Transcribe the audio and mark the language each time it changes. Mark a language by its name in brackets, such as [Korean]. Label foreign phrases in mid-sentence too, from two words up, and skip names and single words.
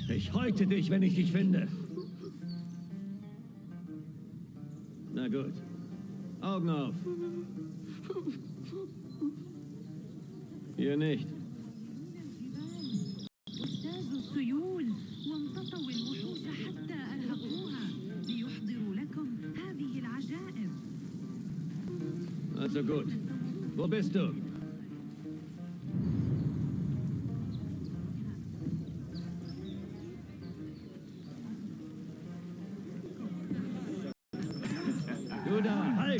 [German] Ich häute dich, wenn ich dich finde. Na gut. Augen auf. Hier nicht. [Arabic] واجتازوا السيول وامتطوا الوحوش حتى أرهقوها ليحضروا لكم هذه العجائب. [German] Also gut. Wo bist du? Du da, halt!